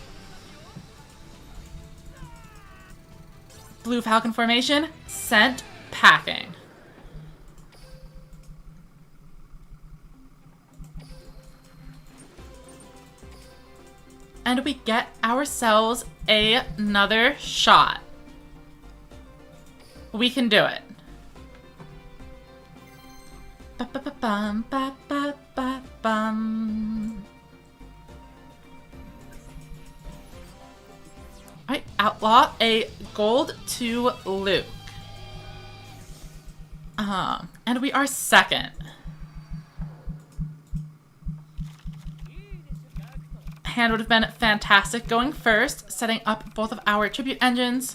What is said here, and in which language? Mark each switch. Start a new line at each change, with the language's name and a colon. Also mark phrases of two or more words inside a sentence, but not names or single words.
English: Blue Falcon formation, sent packing. And we get ourselves another shot. We can do it. Ba-ba-ba-bum, ba-ba-ba-bum. Alright, outlaw a gold to Luke. And we are second. Hand would have been fantastic going first, setting up both of our tribute engines.